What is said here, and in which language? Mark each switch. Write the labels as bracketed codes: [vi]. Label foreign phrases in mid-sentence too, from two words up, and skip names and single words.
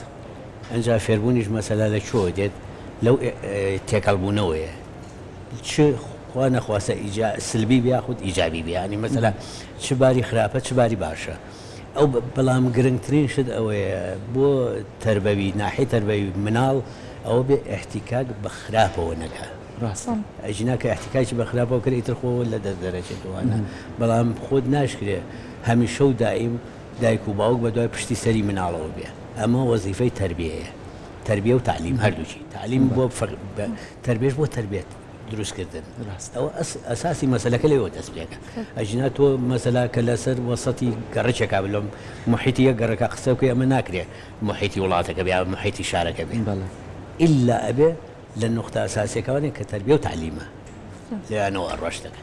[ckb] ئەنجا فێربوونیش مەسەلا لە چۆ دێت لەو تێکەڵبوونەوەیە چ خوا نەخواسە سلبی بیاخود ئیجابی بێ ینی مەسەلا چ باری خراپە چ باری باشە ئەو بەڵام گرنگترین شت ئەوەیە بۆ تربەوی ناحی تربەوی مناڵ ئەوە بێ احتیکاک بە خراپەوە نەکە ڕاست ئەژینا کە احتیکاکی بە خراپەوە کرد ئیتر خۆ لە دەست دەرەچێتوانە بەڵام خۆت ناشکرێ هەمیشە و دائیم دایک و باوک بە دوای پشتی سەری مناڵەوە بێ ئەمە وەزیفەی تربیەیە تربیە و تعلیم هەردووچی تعلیم بۆ تربیەش بۆ تربێت دروستکردن ئەوە ئەساسی مەسەلەکە لێەوە دەست پێەکە ئەژینا تۆ مەسەلا کە لەسەر وەسەتی گەڕێکێکا بلۆم محیتی یەک گەڕەکە قسە بکەی ئەمە ناکرێ محیتی وڵاتەکە بێ محیتی شارەکە بێ ئیلا ئەبێ لە نقطە ئەساسیەکەوانێک کە تربیە و تعلیمە لێیانەوە ڕۆژ دەکەن